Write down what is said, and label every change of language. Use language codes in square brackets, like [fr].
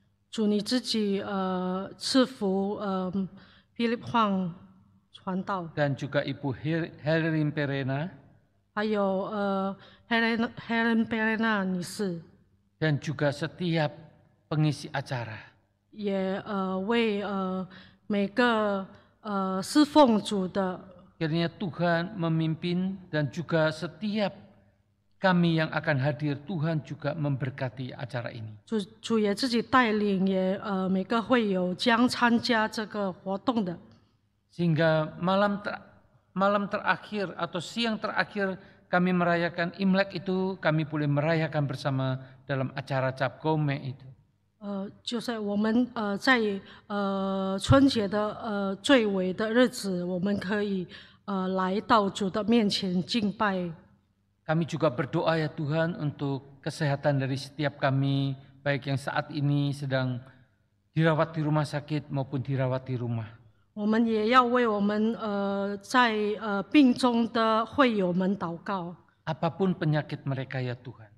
[zh] 主你自己赐福Philip Huang 传道， [id] dan juga Ibu Helen Perena, [zh] 还有Helen Perena 女士， [id] dan juga setiap pengisi acara. [zh] 也为每个侍奉主的。 [id] Kiranya Tuhan memimpin dan juga setiap kami yang akan hadir, Tuhan juga memberkati acara ini. [zh] 主也自己带领，也每个会友将参加这个活动的。 [id] Sehingga malam terakhir atau siang terakhir kami merayakan Imlek itu, kami boleh merayakan bersama dalam acara Cap Gomeh itu. [zh] 就是我们在春节的最尾的日子，我们可以来到主的面前敬拜。 [id] Kami juga berdoa ya Tuhan untuk kesehatan dari setiap kami, baik yang saat ini sedang dirawat di rumah sakit maupun dirawat di rumah. [zh] 我们也要为我们在病中的会友们祷告， [id] Apapun penyakit mereka ya Tuhan.